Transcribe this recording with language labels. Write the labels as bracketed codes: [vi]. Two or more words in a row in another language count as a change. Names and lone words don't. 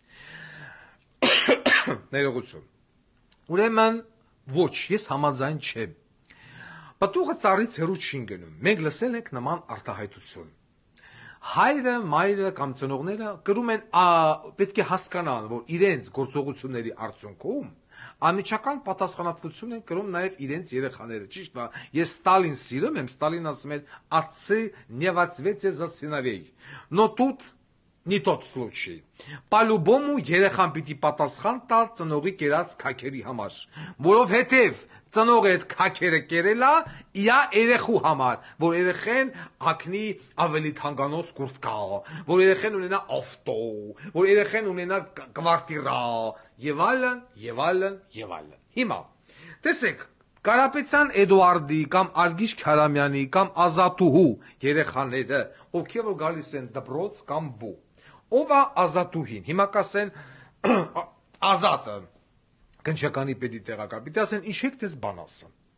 [hy] Ներողություն Ուրեմն ոչ ես համաձայն չեմ Պտուղը ծառից հեռու չի գնում մենք լսել ենք նման արտահայտություն Հայրը մայրը կամ ծնողները կրում են պետք է հասկանան որ իրենց գործողությունների արդյունքում Անմիջական պատասխանատվություն են կրում նաև իրենց երեխաները ճիշտ է ես Ստալին սիրում եմ Ստալին ասում էր [ru] отцы не в ответе за сыновей но тут не тот случай по-любому [hy] երեխան պիտի պատասխան տալ ծնողի կերած քաքերի համար որովհետև ծնողը այդ քաքերը կերելա իա երեխու համար որ երեխեն հագնի ավելի թանկանոց կուրտկա որ երեխեն ունենա ավտո որ երեխեն ունենա կվարտիրա եւ այլն հիմա տեսեք Կարապետյան Էդուարդի կամ Արգիշ Քարամյանի կամ Ազատուհու երեխաները ովքեր որ գալիս են դպրոց կամ բու ով է Ազատուհին հիմա կասեն Ազատը Քնչականի պետի տեղակալ պիտի ասեն ինչ եք դες բան ասում